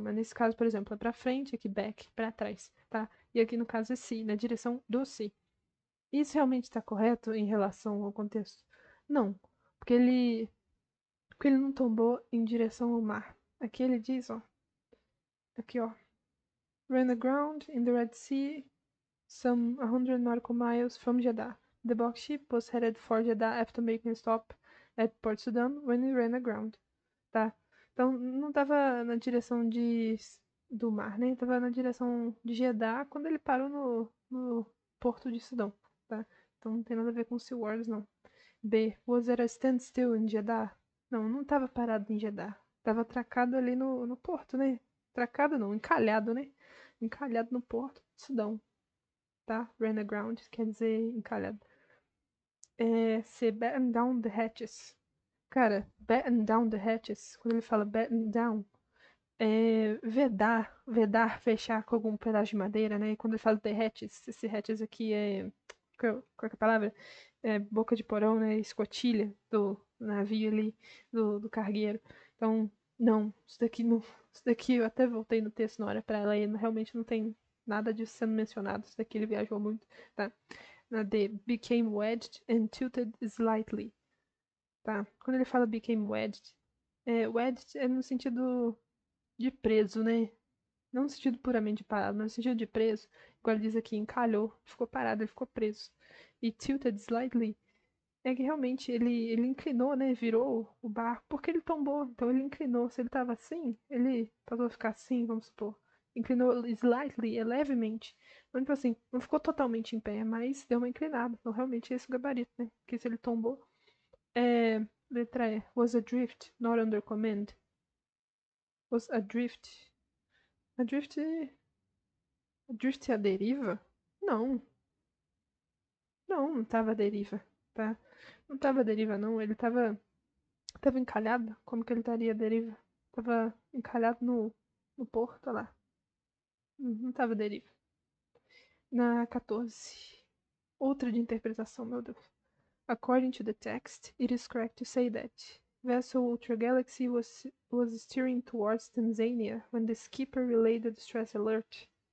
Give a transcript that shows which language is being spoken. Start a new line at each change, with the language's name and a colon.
Portuguese: Mas nesse caso, por exemplo, é pra frente, aqui back, pra trás, tá? E aqui no caso é si, na direção do si. Isso realmente está correto em relação ao contexto? Não, porque ele não tombou em direção ao mar. Aqui ele diz, ó. Aqui, ó.
English: Ran aground in the Red Sea, some 100 nautical miles from Jeddah. The box ship was headed for Jeddah after making a stop at Port Sudan when it ran aground.
Portuguese: Tá? Então, não estava na direção do mar, né? Tava na direção de Jeddah quando ele parou no porto de Sudão, tá? Então, não tem nada a ver com SeaWorld, não. B.
English: Was there a standstill in Jeddah?
Portuguese: Não estava parado em Jeddah. Tava atracado ali no porto, né? Atracado não, encalhado, né? Encalhado no porto de Sudão, tá? Ran aground, quer dizer encalhado. C.
English: Batten down the hatches.
Portuguese: Cara, batten down the hatches, quando ele fala batten down, vedar, fechar com algum pedaço de madeira, né? E quando ele fala the hatches, esse hatches aqui qual é a palavra? Boca de porão, né? Escotilha do navio ali, do cargueiro. Então, não, isso daqui não. Isso daqui eu até voltei no texto na hora pra ler, realmente não tem nada disso sendo mencionado. Isso daqui ele viajou muito, tá?
English: Na D, became wedged and tilted slightly.
Portuguese: Tá? Quando ele fala became wedged, wedged é no sentido de preso, né? Não no sentido puramente parado, mas no sentido de preso. Igual ele diz aqui, encalhou, ficou parado, ele ficou preso. E tilted slightly é que realmente ele inclinou, né? Virou o barco, porque ele tombou. Então ele inclinou. Se ele tava assim, ele passou a ficar assim, vamos supor. Inclinou slightly, levemente. Então, tipo assim, não ficou totalmente em pé, mas deu uma inclinada. Então realmente é esse o gabarito, né? Porque se ele tombou. Letra E.
English: Was adrift, not under command.
Portuguese: Was adrift. Adrift. Adrift é a deriva? Não. Não tava à deriva, tá? Não tava à deriva, não. Ele tava encalhado. Como que ele estaria à deriva? Tava encalhado no porto, olha lá. Não tava à deriva. Na 14. Outra de interpretação, meu Deus.
English: According to the text, it is correct to say that vessel Ultra Galaxy was steering towards Tanzania when the skipper relayed the distress alert.